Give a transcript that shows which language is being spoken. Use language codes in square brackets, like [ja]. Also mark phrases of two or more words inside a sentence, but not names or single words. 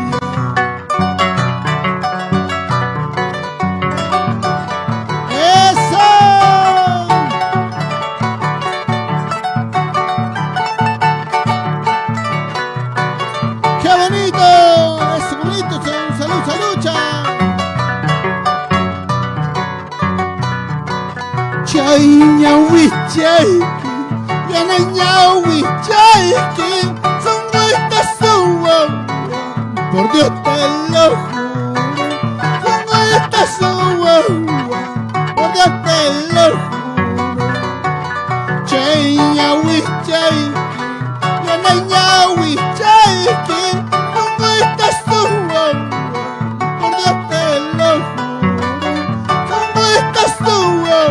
[es] ¡Qué bonito! ¡Es bonito! ¡Salud, salud! [qu] Chay, ñaui, chay, yana ñaui, chay, [es] son estas suwa. Por Dios te lo juro, son estas suwa. Por Dios te lo juro. [qu] Chay, ñaui, chay, yana ñaui, chay, [es] son estas suwa. Por Dios te lo juro, son estas suwa.